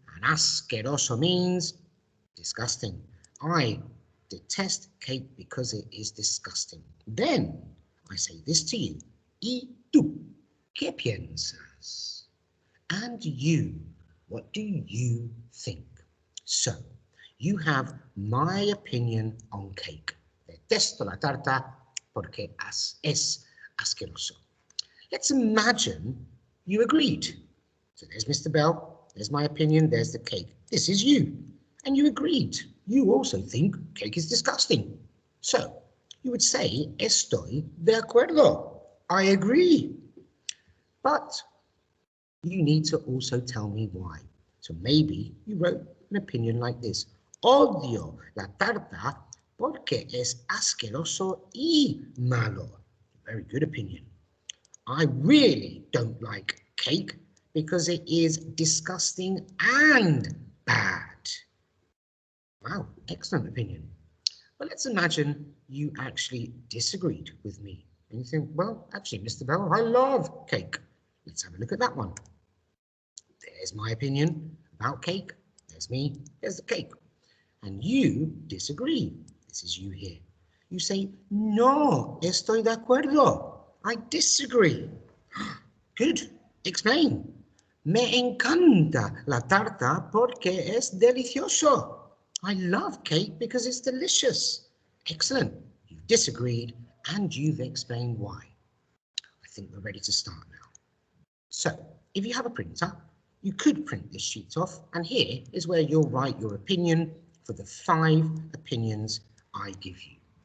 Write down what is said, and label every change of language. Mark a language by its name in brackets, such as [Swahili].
[English] And asqueroso means disgusting. I detest cake because it is disgusting. Then I say this to you. [Spanish] ¿Y tú? ¿Qué piensas? [English] And you, what do you think? So, you have my opinion on cake. [Spanish] Detesto la tarta porque es asqueroso. [English] Let's imagine you agreed. So there's Mr. Bell, there's my opinion, there's the cake. This is you. And you agreed. You also think cake is disgusting. So you would say, [Spanish] estoy de acuerdo. [English] I agree. But you need to also tell me why. So maybe you wrote an opinion like this. [Spanish] Odio la tarta porque es asqueroso y malo. [English] Very good opinion. I really don't like cake because it is disgusting and bad. Wow, excellent opinion. But let's imagine you actually disagreed with me. And you think, well, actually, Mr. Bell, I love cake. Let's have a look at that one. There's my opinion about cake. There's me. There's the cake. And you disagree. This is you here. You say, [Spanish] no, estoy de acuerdo. [English] I disagree. Good. Explain. [Spanish] Me encanta la tarta porque es delicioso. [English] I love cake because it's delicious. Excellent. You've disagreed and you've explained why. I think we're ready to start now. So, if you have a printer, you could print this sheet off, and here is where you'll write your opinion for the 5 opinions I give you.